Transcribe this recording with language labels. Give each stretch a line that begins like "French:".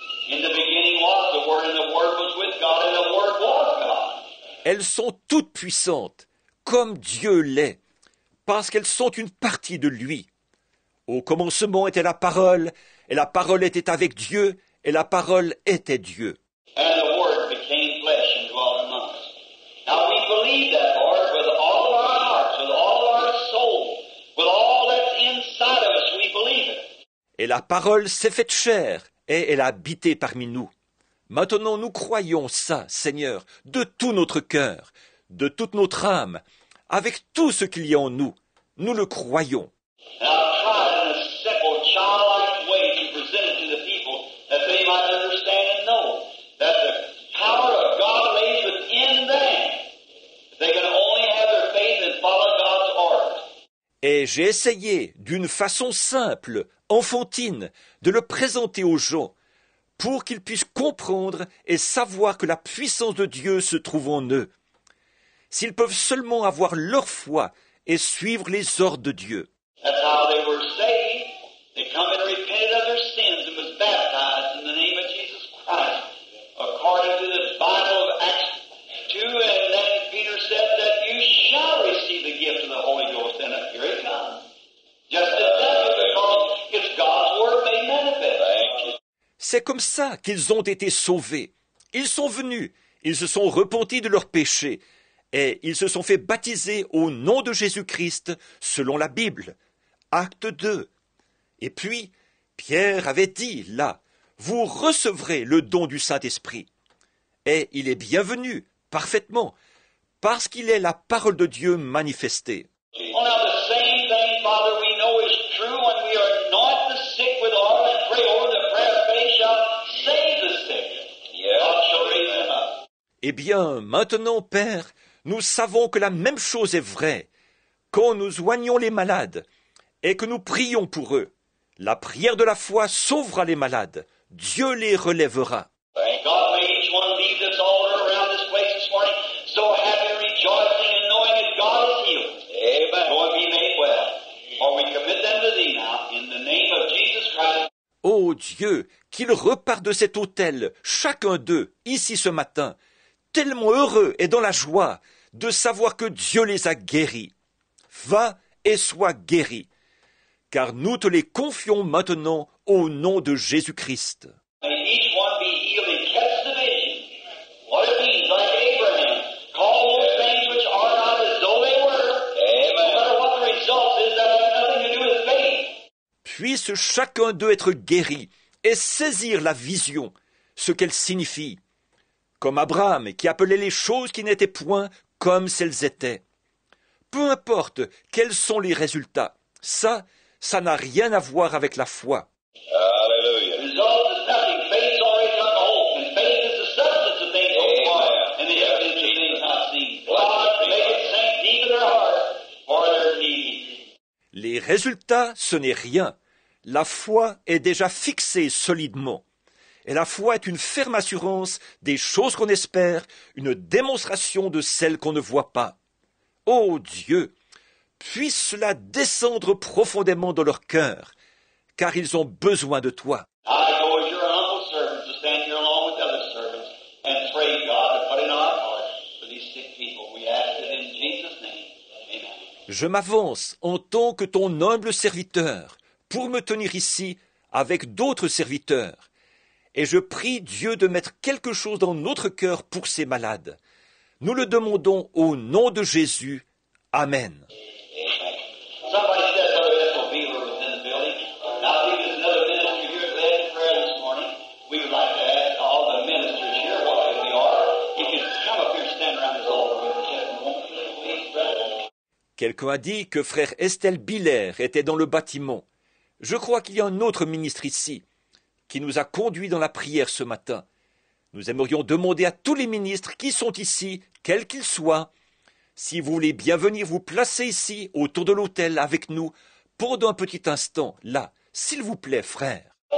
English: In the beginning was the Word, and the Word was with God, and the Word was God.
French: Elles sont toutes puissantes, comme Dieu l'est, parce qu'elles sont une partie de lui. Au commencement était la parole, et la parole était avec Dieu, et la parole était Dieu.
English: And the Word became flesh and dwelt among us. Now we believe that, Lord, with all of our hearts, with all of our soul, with all that's inside of us, we believe it.
French: Et la parole s'est faite chair, et elle a habité parmi nous. Maintenant nous croyons ça, Seigneur, de tout notre cœur, de toute notre âme, avec tout ce qu'il y a en nous. Nous le croyons.
English: And I've tried in a simple, childlike way to present it to the people that they might understand and know that the power of God lays within them. They can only have their faith and follow God's orders.
French: Et j'ai essayé, d'une façon simple, enfantine, de le présenter aux gens, pour qu'ils puissent comprendre et savoir que la puissance de Dieu se trouve en eux. S'ils peuvent seulement avoir leur foi et suivre les ordres de Dieu.
English: That's how they were saved. They come and repented of their sins and was baptized in the name of Jesus Christ, according to the Bible of Acts 2, and then Peter said that you shall receive the gift of the Holy Ghost, and here it comes. Just as that, because it's God's Word made manifest. Thank you.
French: C'est comme ça qu'ils ont été sauvés. Ils sont venus, ils se sont repentis de leurs péchés, et ils se sont fait baptiser au nom de Jésus-Christ, selon la Bible. Acte 2. Et puis, Pierre avait dit, là, vous recevrez le don du Saint-Esprit. Et il est bienvenu, parfaitement, parce qu'il est la parole de Dieu manifestée.
English: Well, now the same thing, Father, we know is true when we anoint the sick with oil and pray over the prayer of faith shall save the sick. God shall raise them up.
French: Eh bien, maintenant, Père, nous savons que la même chose est vraie. Quand nous soignons les malades et que nous prions pour eux, la prière de la foi sauvera les malades. Dieu les relèvera.
English: Thank God, may each one leave this altar around this place this morning so happy, rejoicing, and knowing that God is healed. Amen. Go and be made well. For we commit them to Thee now, in the name of Jesus Christ.
French: Ô Dieu, qu'ils repartent de cet autel, chacun d'eux, ici ce matin, tellement heureux et dans la joie de savoir que Dieu les a guéris. Va et sois guéri, car nous te les confions maintenant au nom de Jésus-Christ.
English: May each one be healed and catch the vision. What it means, like Abraham, call those things which are not as though they were. Amen. No matter what the result is, that has nothing to do with faith.
French: Puisse chacun d'eux être guéri et saisir la vision, ce qu'elle signifie, comme Abraham qui appelait les choses qui n'étaient point comme s'elles étaient. Peu importe quels sont les résultats, ça n'a rien à voir avec la foi.
English: Hallelujah. The result is nothing. Faith's already got the hope, and faith is the substance of things hoped for, and the evidence of things not seen. God, make it sink deep in their heart for their need.
French: Les résultats, ce n'est rien. La foi est déjà fixée solidement. Et la foi est une ferme assurance des choses qu'on espère, une démonstration de celles qu'on ne voit pas. Ô Dieu, puisse cela descendre profondément dans leur cœur, car ils ont besoin de toi.
English: I go as your humble servants to stand here along with other servants and pray God to put in our hearts for these sick people. We ask it in Jesus' name. Amen.
French: Je m'avance en tant que ton humble serviteur pour me tenir ici avec d'autres serviteurs. Et je prie Dieu de mettre quelque chose dans notre cœur pour ces malades. Nous le demandons au nom de Jésus. Amen.
English: Somebody said Brother Ethel Beaver was in the building. Now, I think there's another minister here that led in prayer this morning. We would like to ask all the ministers here what they are. You can come up here and stand around this altar with us just a moment, please, brother.
French: Quelqu'un a dit que frère Estelle Biller était dans le bâtiment. Je crois qu'il y a un autre ministre ici qui nous a conduits dans la prière ce matin. Nous aimerions demander à tous les ministres qui sont ici, quels qu'ils soient, si vous voulez bien venir vous placer ici, autour de l'autel, avec nous, pendant un petit instant, là, s'il vous plaît, frère.